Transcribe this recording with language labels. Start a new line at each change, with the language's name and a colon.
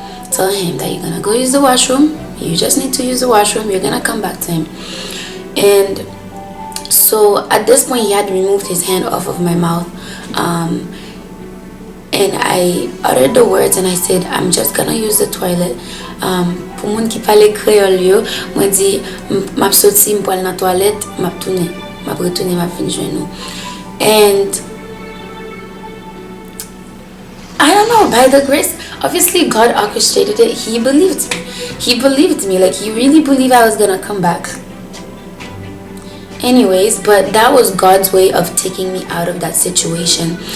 English: Tell him that you're gonna go use the washroom, you just need to use the washroom, you're gonna come back to him. And so at this point he had removed his hand off of my mouth, and I uttered the words and I said, I'm just gonna use the toilet.
Haitian Creole: Pour moun ki pale créole yo, mwen di m'ap soti m'poal nan toilette, m'ap retourne m'ap fin jwen nou.
English: And I don't know, by the grace, obviously God orchestrated it. He believed me. He believed me, like he really believed I was gonna come back. Anyways, but that was God's way of taking me out of that situation.